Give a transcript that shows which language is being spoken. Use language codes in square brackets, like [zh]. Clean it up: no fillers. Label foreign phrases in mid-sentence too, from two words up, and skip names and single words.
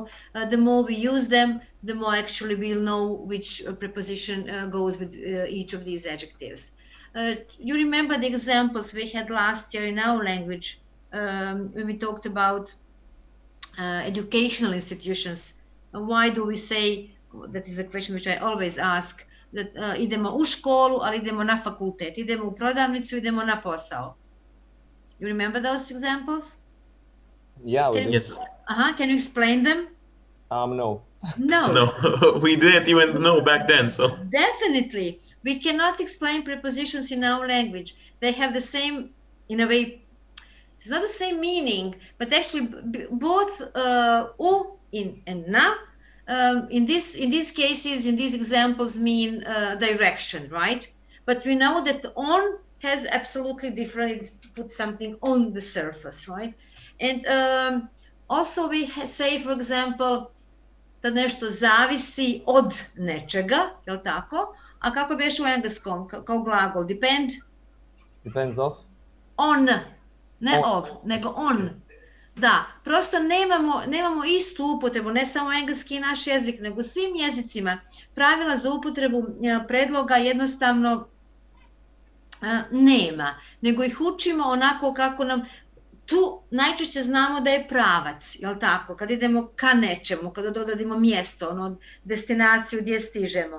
[en] The more we use them, the more actually we'll know which preposition goes with each of these adjectives. You remember the examples we had last year in our language when we talked about educational institutions. Why do we say, that is the question which I always ask, that [sr] idemo u školu, ali idemo na fakultet, idemo u prodavnicu, idemo na posao. [en] You remember those examples? Yeah, we did. Can you explain them? No. No, we didn't even know back then, so. Definitely. We cannot explain prepositions in our language. They have the same, in a way, it's not the same meaning, but actually both u and na, in these cases, in these examples, mean direction, right? But we know that on has absolutely different, it puts something on the surface, right? And also we say, for example, [sr] da nešto zavisi od nečega, je li tako? A kako biš u engleskom, kao glagol? [en] Depend? Depends of? [sr] On, ne of, nego on. Da, prosto nemamo istu upotrebu, ne samo engleski i naš jezik, nego u svim jezicima. Pravila za upotrebu predloga jednostavno nema, nego ih učimo onako kako nam, tu najčešće znamo da je pravac, jel tako, kad idemo ka nečemu, kada dodadimo mjesto, ono, destinaciju gdje stižemo.